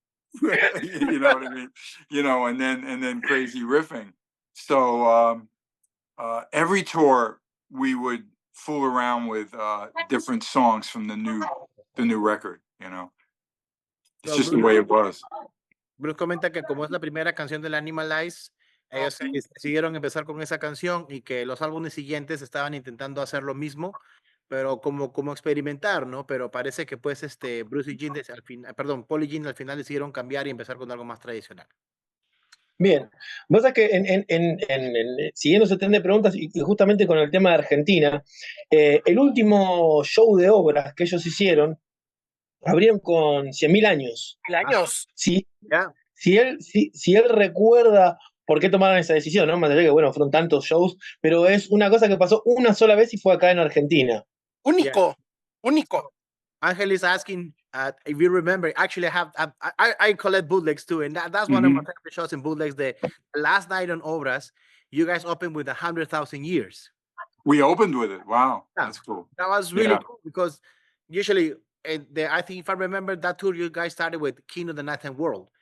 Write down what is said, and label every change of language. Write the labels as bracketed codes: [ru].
[en] You know what I mean? You know, and then crazy riffing. So every tour we would fool around with different songs from the new record, you know. It's So, just the way it was. [es] Bruce comenta que como es la primera canción del Animalize, ellos decidieron empezar con esa canción y que los álbumes siguientes estaban intentando hacer lo mismo, pero como experimentar, ¿no? Pero parece que pues Bruce y Gene al final, perdón, Paul y Gene al final decidieron cambiar y empezar con algo más tradicional. Bien, vos sabés que siguiendo ese tren de preguntas y justamente con el tema de Argentina, el último show de obras que ellos hicieron, abrieron con 100.000 años. ¿1000 años? Sí, Ya. si él recuerda por qué tomaron esa decisión, ¿no? Más allá de que, bueno, fueron tantos shows, pero es una cosa que pasó una sola vez y fue acá en Argentina. Único, único. [en] Angel is asking if you remember. Actually, I collect bootlegs too, and that's one of my favorite shows in bootlegs. The last night on Obras, you guys opened with 100,000 years. We opened with it. Wow, Yeah. that's cool. That was really cool because usually, I think if I remember that tour, you guys started with King of the Nighttime World,